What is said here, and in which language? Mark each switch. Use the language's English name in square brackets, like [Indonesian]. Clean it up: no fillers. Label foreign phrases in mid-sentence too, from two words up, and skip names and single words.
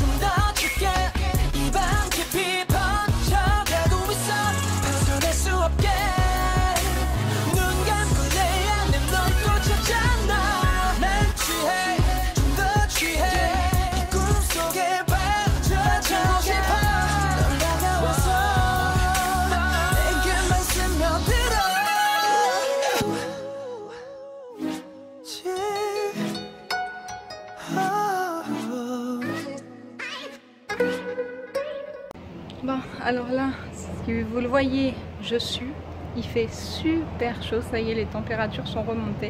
[Korean] 더 깊게 이 밤 깊이 번져가고 있어 벗어날 수 없게 눈 감고 내 안에 널 또 찾잖아 난 취해 좀 더 취해 이 꿈속에 빠져들고 싶어 넌 다가와서 내게만 스며들어 [French] Bon, alors là, si vous le voyez, je sue. Il fait super chaud, ça y est, les températures sont remontées.